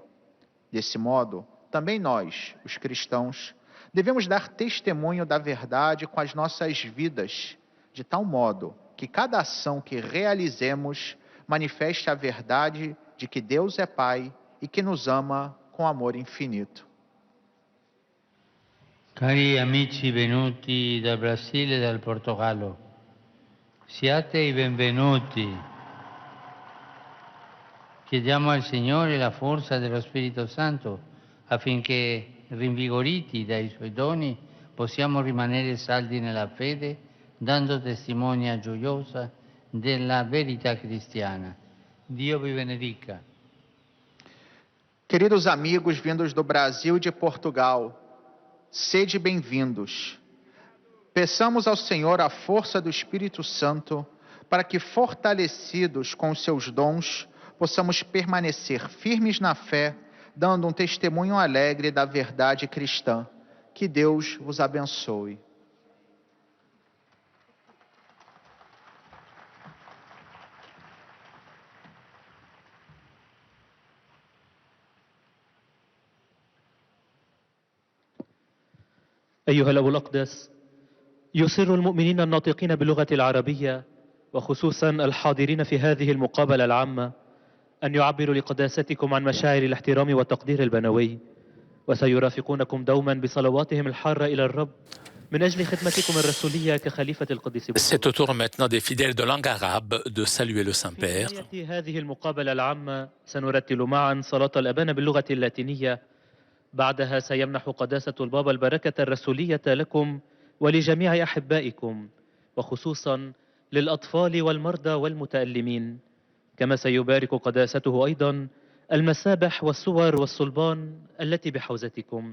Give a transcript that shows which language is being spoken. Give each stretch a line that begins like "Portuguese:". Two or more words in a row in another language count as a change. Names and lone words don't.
Portuguese: Desse modo, também nós, os cristãos, devemos dar testemunho da verdade com as nossas vidas, de tal modo que cada ação que realizemos manifeste a verdade de que Deus é Pai e que nos ama com amor infinito.
Italian: Cari amici venuti dal Brasile e dal Portogallo, siate i benvenuti. Chiediamo al Signore la forza dello Spirito Santo affinché, rinvigoriti dai Suoi doni, possiamo rimanere saldi nella fede, dando testimonia gioiosa della verità cristiana. Dio vi benedica.
Portuguese: Queridos amigos vindos do Brasil e de Portugal, sede bem-vindos. Peçamos ao Senhor a força do Espírito Santo para que, fortalecidos com os seus dons, possamos permanecer firmes na fé, dando um testemunho alegre da verdade cristã. Que Deus vos abençoe.
Arabic: أيها الأب الأقدس، يسر المؤمنين الناطقين باللغة العربية وخصوصا الحاضرين في هذه المقابلة العامة أن يعبروا لقداستكم عن مشاعر الاحترام والتقدير البنوي، وسيرافقونكم دوما بصلواتهم الحارة إلى الرب من أجل خدمتكم الرسولية كخليفة القديس بطرس.
French: C'est au tour maintenant des fidèles de langue arabe de saluer le Saint-Père.
Arabic: في نهاية هذه المقابلة العامة سنرتل معا صلاة الأبانا باللغة اللاتينية. بعدها سيمنح قداسة البابا البركة الرسولية لكم ولجميع أحبائكم، وخصوصا للأطفال والمرضى والمتألمين. كما سيبارك قداسته أيضا المسابح والصور والصلبان التي بحوزتكم.